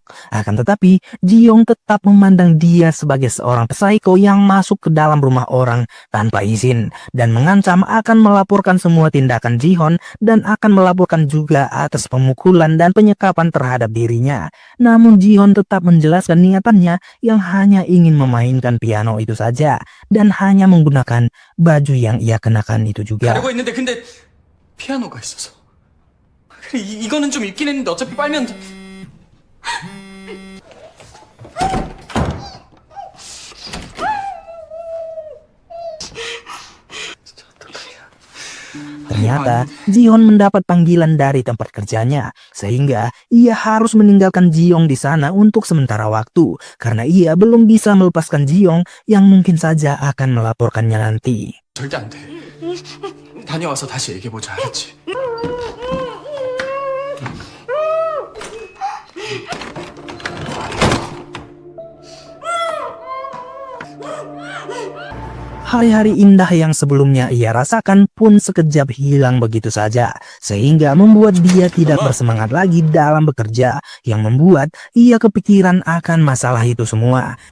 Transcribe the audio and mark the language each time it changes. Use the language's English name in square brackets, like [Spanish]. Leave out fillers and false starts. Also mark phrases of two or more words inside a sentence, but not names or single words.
[Indonesian] Akan tetapi, Ji-young tetap memandang dia sebagai seorang psiko yang masuk ke dalam rumah orang tanpa izin dan mengancam akan melaporkan semua tindakan Ji-hoon dan akan melaporkan juga atas pemukulan dan penyekapan terhadap dirinya. Namun Ji-hoon tetap menjelaskan niatannya yang hanya ingin memainkan piano itu saja dan hanya menggunakan baju yang ia kenakan itu juga. [Korean] 가려고 했는데 근데 피아노가 있어서. 그래 이거는 좀 있긴 했는데 어차피 빨면 [Indonesian] Ternyata Ji-hoon mendapat panggilan dari tempat kerjanya sehingga ia harus meninggalkan Ji-young di sana untuk sementara waktu karena ia belum bisa melepaskan Ji-young yang mungkin saja akan melaporkannya nanti. [Korean] 절대 안 돼. 다녀와서 다시 얘기해보자, 알았지? [Indonesian] Hari-hari indah yang sebelumnya ia rasakan pun sekejap hilang begitu saja, sehingga membuat dia tidak bersemangat lagi dalam bekerja, yang membuat ia kepikiran akan masalah itu semua.